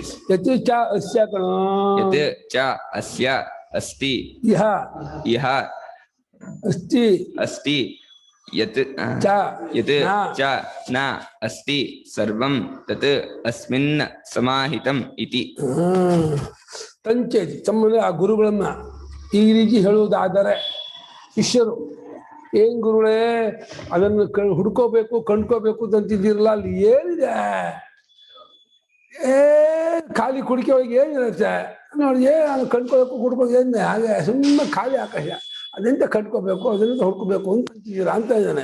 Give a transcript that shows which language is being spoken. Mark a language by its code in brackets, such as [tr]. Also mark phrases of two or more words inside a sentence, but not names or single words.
[sa] यत् च अस्य कणो यत् च अस्य अस्ति इह अस्ति अस्ति यत् च न अस्ति सर्वं तत् अस्मिन् समाहितम् इति [kn] ತಂಚೇತಿ ತಮ್ಮಲ್ಲಿ ಆ ಗುರುಗಳನ್ನ ಈ ರೀತಿ ಹೇಳುವುದಾದರೆ ಶಿಷ್ಯರು ಏನ್ ಗುರುಗಳೇ ಅದನ್ನು ಹುಡ್ಕೋಬೇಕು ಕಂಡ್ಕೋಬೇಕು ಅಂತಿದ್ದೀರಲ್ಲ ಅಲ್ಲಿ ಏನಿದೆ ಖಾಲಿ ಕುಡಿಕೆ ಒಳಗೆ ಏನಿರುತ್ತೆ ನೋಡಿ ಅದು ಕಂಡ್ಕೋಬೇಕು ಹುಡ್ಕೋಬೇಕು ಏನಿದೆ ಹಾಗೆ ಸುಮ್ಮನೆ ಖಾಲಿ ಆಕಾಶ ಅದೆಂತ ಕಂಡ್ಕೋಬೇಕು ಅದರಿಂದ ಹುಡ್ಕೋಬೇಕು ಅಂತ ಅಂತಿದ್ದೀರಾ ಅಂತ ಇದ್ದಾನೆ.